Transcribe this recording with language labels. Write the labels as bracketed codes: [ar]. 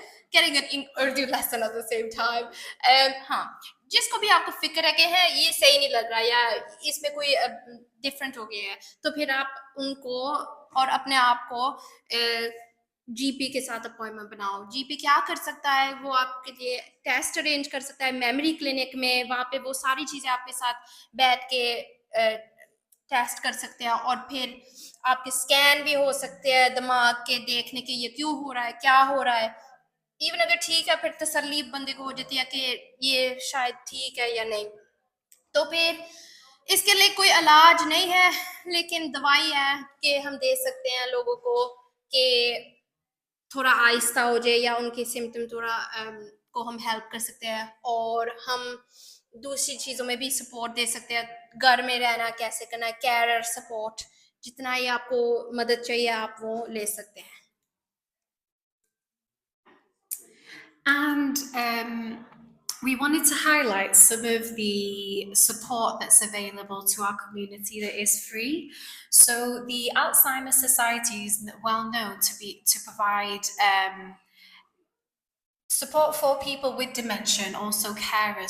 [en] Getting an Urdu lesson at the same time. [hi] हाँ, जिसको भी आपको फिक्र है कि है ये सही नहीं लग रहा या इसमें कोई डिफरेंट हो गया है, तो फिर आप उनको और अपने आप को जीपी के साथ अपॉइंटमेंट बनाओ. जीपी क्या कर सकता है, वो आपके लिए टेस्ट अरेंज कर सकता है मेमोरी क्लिनिक में. वहाँ पे वो सारी चीज़ें आपके साथ बैठ के टेस्ट कर सकते हैं और फिर आपके स्कैन भी हो सकते हैं दिमाग के, देखने के ये क्यों हो रहा है, क्या हो रहा है. इवन अगर ठीक है फिर तसल्ली बंदे को हो जाती है कि ये शायद ठीक है या नहीं. तो फिर इसके लिए कोई इलाज नहीं है, लेकिन दवाई है कि हम दे सकते हैं लोगों को कि थोड़ा आहिस्ता हो जाए या उनके सिम्टम थोड़ा को हम हेल्प कर सकते हैं. और हम दूसरी चीज़ों में भी सपोर्ट दे सकते हैं. घर में रहना कैसे करना है, कैरियर सपोर्ट, जितना ही आपको मदद चाहिए आप वो ले सकते हैं. [en] And we wanted to highlight some of the support that's available to our community that is free. So the Alzheimer's Society is well known to provide support for people with dementia and also carers.